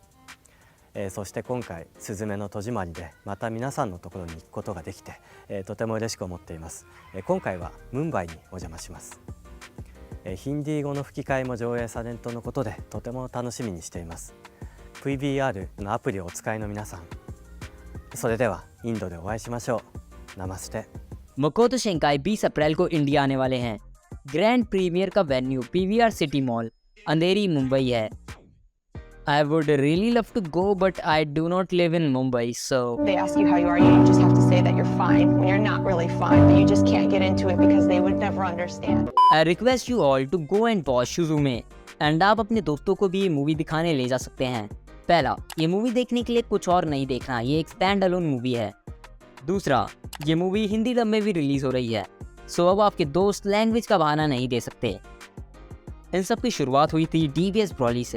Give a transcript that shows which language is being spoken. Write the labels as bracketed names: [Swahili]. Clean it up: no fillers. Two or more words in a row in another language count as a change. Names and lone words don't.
[Japanese] そして今回すずめの戸締まりでまた皆さんのところに行くことができてとても嬉しく思っています。今回はムンバイにお邪魔します。ヒンディー語の吹き替えも上映されるとのことでとても楽しみにしています。 PVR のアプリをお使いの皆さん、それではインドでお会いしましょう。ナマステ。 [Hindi] मकोतो शिंकाई 20 अप्रैल को इंडिया आने वाले हैं। [English] grand premiere [Hindi] का वेन्यू PVR सिटी मॉल अंधेरी मुंबई है। [English] I would really love to go, but I do not live in Mumbai, so They ask you how you are, you just have to say that you're fine when you're not really fine, but you just can't get into it because they would never understand. I request you all to go and watch Suzume, and [Hindi] आप अपने दोस्तों को भी ये मूवी दिखाने ले जा सकते हैं। पहला, ये मूवी देखने के लिए कुछ और नहीं देखना, ये एक [English] stand alone movie [Hindi] है। दूसरा, ये मूवी हिंदी डब में भी रिलीज हो रही है, सो अब आपके दोस्त लैंग्वेज का बहाना नहीं दे सकते। इन सब की शुरुआत हुई थी DBS ब्रॉली से।